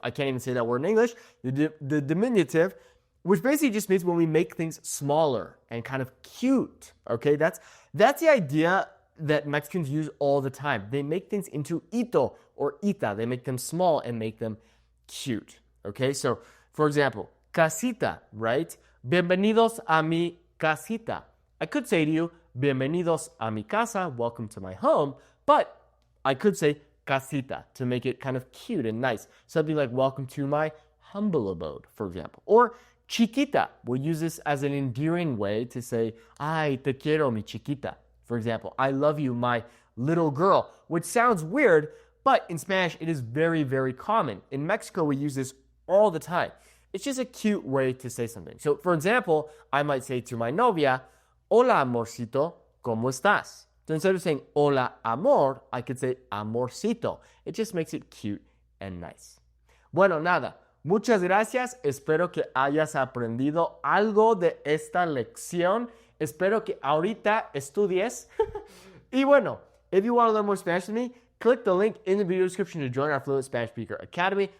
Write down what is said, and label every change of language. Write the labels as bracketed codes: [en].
[en] I can't even say that word in English. The diminutive, which basically just means when we make things smaller and kind of cute. Okay? That's the idea that Mexicans use all the time. They make things into ito or ita. They make them small and make them cute. Okay, so for example, casita, right? [es] Bienvenidos a mi casita. [en] I could say to you, [es] bienvenidos a mi casa, [en] welcome to my home, but I could say casita to make it kind of cute and nice. Something like welcome to my humble abode, for example. Or chiquita, we'll use this as an endearing way to say, [es] ay, te quiero, mi chiquita. [en] For example, I love you, my little girl, which sounds weird, but in Spanish, it is very, very common. In Mexico, we use this all the time. It's just a cute way to say something. So, for example, I might say to my novia, [es] Hola, amorcito, ¿cómo estás? [en] So instead of saying [es] hola, amor, [en] I could say amorcito. It just makes it cute and nice. [es] Bueno, nada. Muchas gracias. Espero que hayas aprendido algo de esta lección. Espero que ahorita estudies. Y bueno, [en] if you want to learn more Spanish with me, click the link in the video description to join our Fluent Spanish Speaker Academy.